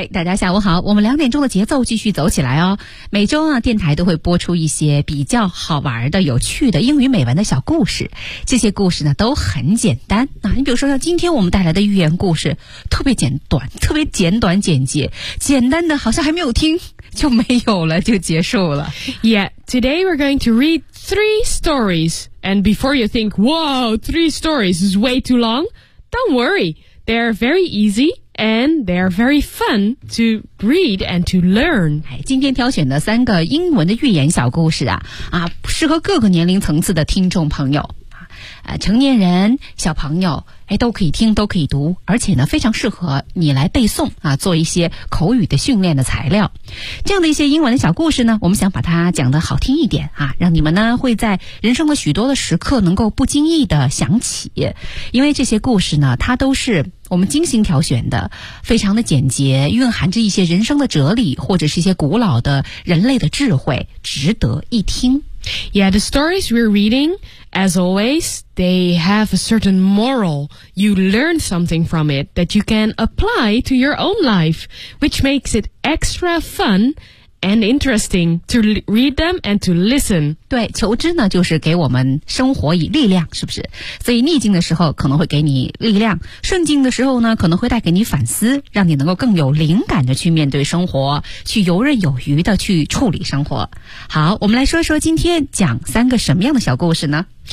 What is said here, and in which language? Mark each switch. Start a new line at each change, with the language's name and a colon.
Chinese: 大家下午好，我们2点钟的节奏继续走起来哦。每周啊，电台都会播出一些比较好玩的、有趣的英语美文的小故事，这些故事呢都很简单。那你比如说像今天我们带来的寓言故事，特别简短，特别简短简简单的好像还没有听就没有了，就结束了。
English: Yeah, today we're going to read 3 stories. And before you think, whoa, 3 stories is way too long, don't worry, they're very easy and they're very fun to read and to learn.
Chinese: 今天挑选的三个英文的寓言小故事 适合各个年龄层次的听众朋友，成年人、小朋友都可以听，都可以读，而且呢非常适合你来背诵啊，做一些口语的训练的材料。这样的一些英文的小故事呢，我们想把它讲得好听一点啊，让你们呢会在人生的许多的时刻能够不经意的想起。因为这些故事呢，它都是我们精心挑选的，非常的简洁，蕴含着一些人生的哲理，或者是一些古老的人类的智慧，值得一听。
English: Yeah, the stories we're reading, as always, they have a certain moral. You learn something from it that you can apply to your own life, which makes it extra fun and interesting to read them and to listen.
Chinese: 对，求知呢，就是给我们生活以力量，是不是？所以逆境的时候可能会给你力量，顺境的时候呢，可能会带给你反思，让你能够更有灵感的去面对生活，去游刃有余的去处理生活。好，我们来说说今天讲三个什么样的小故事呢？